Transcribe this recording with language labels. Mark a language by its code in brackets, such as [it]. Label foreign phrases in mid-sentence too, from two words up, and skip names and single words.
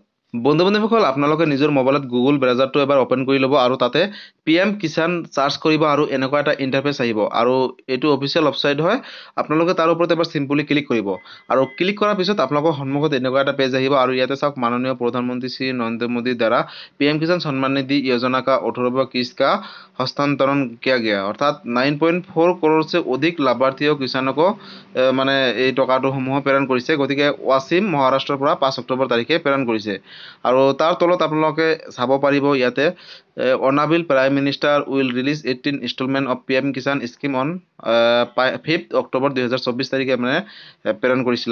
[as] বন্ধু-বান্ধৱীসকল, আপোনালোকে নিজৰ মোবাইলত গুগল ব্ৰাউজাৰটো এবাৰ অ'পেন কৰি ল'ব আৰু তাতে পিএম কিষাণ চাৰ্চ কৰিব আৰু এনেকুৱা এটা ইণ্টাৰফেচ আহিব। আৰু এইটো [en] official website [as] হয়। আপোনালোকে তাৰ ওপৰত এবাৰ [en] simply click [as] কৰিব। আৰু ক্লিক কৰাৰ পিছত আপোনালোকৰ সন্মুখত এনেকুৱা এটা পেজ আহিব আৰু ইয়াতে চাওক, মাননীয় প্ৰধানমন্ত্ৰী শ্ৰী নৰেন্দ্ৰ মোদীৰ দ্বাৰা পিএম কিষাণ সন্মান নিধি [hi] योजना का 18वां किस्त का हस्तांतरण किया गया, [as] অৰ্থাৎ 9.4 [hi] करोड़ से [as] অধিক লাভাৰ্থী কিষাণক মানে এই টকাটো সমূহ প্ৰেৰণ কৰিছে। গতিকে ৱাছিম মহাৰাষ্ট্ৰৰ পৰা ৫ অক্টোবৰ তাৰিখে প্ৰেৰণ কৰিছে। আৰু তাৰ তলত আপোনালোকে চাব পাৰিব ইয়াতে [en] honourable Prime Minister will release 18 installment of PM Kisan scheme on 5 October 2024 [as] তাৰিখে মানে প্ৰেৰণ কৰিছিলে।